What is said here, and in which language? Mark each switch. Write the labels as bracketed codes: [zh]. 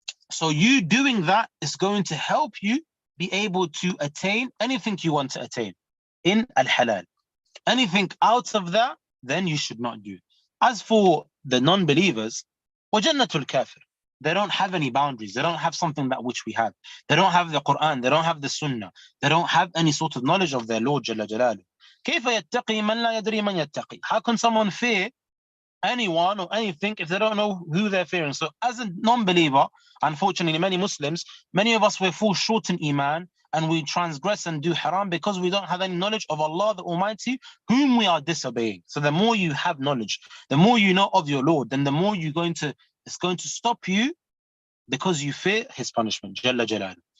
[en] So you doing that is going to help you be able to attain anything you want to attain in al-halal. Anything out of that, then you should not do. As for the non-believers, [ar] وَجَنَّةُ الْكَافِرِ, [en] they don't have any boundaries. They don't have something that which we have. They don't have the Quran. They don't have the Sunnah. They don't have any sort of knowledge of their Lord Jalla Jalaluhu. [ar] كيف يتقي من لا يدري من يتقي? [en] How can someone fear anyone or anything if they don't know who they're fearing? So as a non-believer, unfortunately, many Muslims, many of us, we fall short in Iman, and we transgress and do haram because we don't have any knowledge of Allah the Almighty, whom we are disobeying. So the more you have knowledge, the more you know of your Lord, then the more it's going to stop you because you fear his punishment, Jalla Jalal.